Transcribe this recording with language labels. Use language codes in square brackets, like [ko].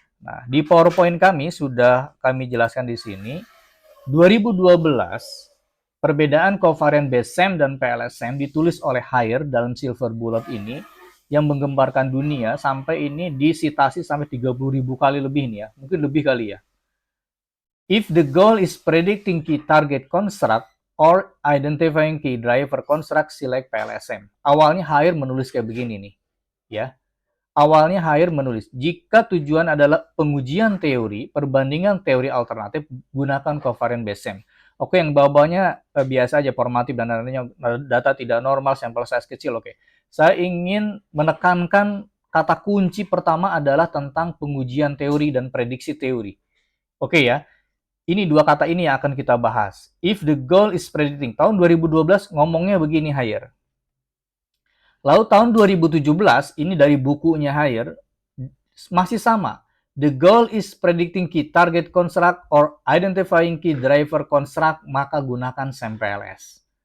[id] Nah, di PowerPoint kami sudah kami jelaskan di sini. 2012, perbedaan covariant based SEM dan PLS-SEM ditulis oleh Haier dalam Silver Bullet ini yang menggemparkan dunia sampai ini disitasi sampai 30.000 kali lebih nih ya. Mungkin lebih kali ya. [en] If the goal is predicting key target construct or identifying key driver construct, select PLSM. [id] Awalnya Haier menulis kayak begini nih, ya. Awalnya Haier menulis, jika tujuan adalah pengujian teori, perbandingan teori alternatif, gunakan covariant based SEM. Oke, yang bawahnya biasa aja, formatif dan lainnya, data tidak normal, sampel size kecil, oke. Saya ingin menekankan kata kunci pertama adalah tentang pengujian teori dan prediksi teori. Oke ya, ini dua kata ini yang akan kita bahas. [en] If the goal is predicting, [id] tahun 2012 ngomongnya begini Haier. Lalu tahun 2017, ini dari bukunya Haier, masih sama. [en] The goal is predicting key target construct or identifying key driver construct, [id] maka gunakan [en] SEM PLS.